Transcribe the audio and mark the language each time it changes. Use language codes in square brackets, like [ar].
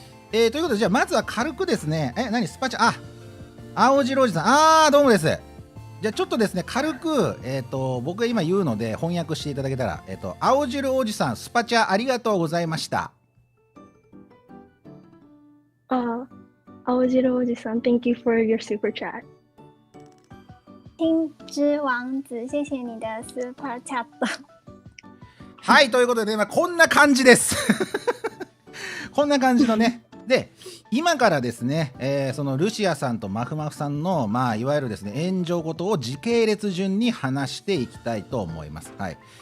[ja] ということで、じゃあまずは軽くですね、スパチャ、青白おじさん、どうもです。じゃあちょっとですね、軽く、僕が今言うので翻訳していただけたら、青汁おじさん、スパチャありがとうございました。 [en] 青汁おじさん Thank you for your super chat。 [zh] 金之王子，谢谢你的 super chat。 [ja] はい、ということで、こんな感じです。こんな感じのね。で、今からですね、そのルシアさんとマフマフさんの、いわゆるですね、炎上事を時系列順に話していきたいと思います。はい。